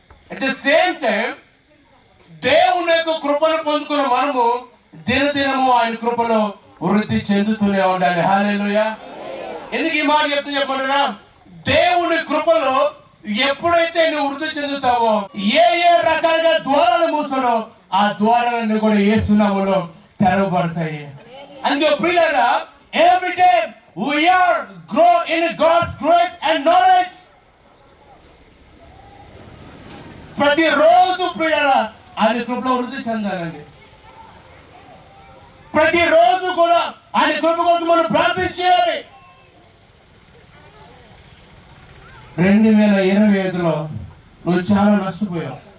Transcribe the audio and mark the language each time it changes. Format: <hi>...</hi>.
<en>at the same time</en> <te>దేవుని యొక్క కృపను పొందుకున్న మనము దినదినము ఆయన కృపలో వృద్ధి చెందుతూనే ఉండాలి. హల్లెలూయా. ఎందుకు ఈ మాట చెప్తే చెప్పంటారా? దేవుని కృపలో ఎప్పుడైతే నువ్వు వృద్ధి చెందుతావో, ఏ రకాలుగా ద్వారాలు మూసాడో ఆ ద్వారాలన్నీ కూడా యేసు నామములో తెరవబడతాయి. అందుకే ప్రియులారా,</te> <en>every day we are grow in God's grace and knowledge.</en> <te>ప్రతిరోజు ప్రియులారా ఆయన కృపలో వృద్ధి చెందాలండి. ప్రతిరోజు కూడా ఆయన కృప కోసం మనం ప్రార్థించాలి. 2025లో నువ్వు చాలా నష్టపోయావు.</te>